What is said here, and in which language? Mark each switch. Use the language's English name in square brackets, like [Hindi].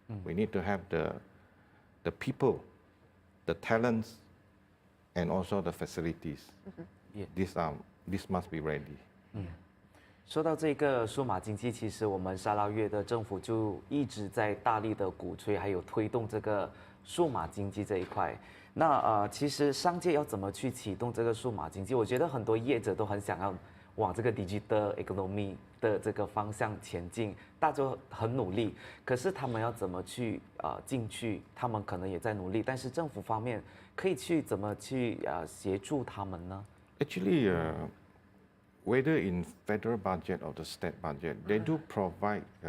[English] We need to have the people, the talents, and also the facilities. This must be ready. [Chinese] 说到这个数码经济，其实我们沙拉越的政府就一直在大力的鼓吹，还有推动这个数码经济这一块。那其实商界要怎么去启动这个数码经济？我觉得很多业者都很想要往这个 digital economy 的这个方向前进，大家都很努力。可是他们要怎么去进去？他们可能也在努力，但是政府方面可以去怎么去协助他们呢 [English] ？Actually, whether in federal budget or the state budget, they do provide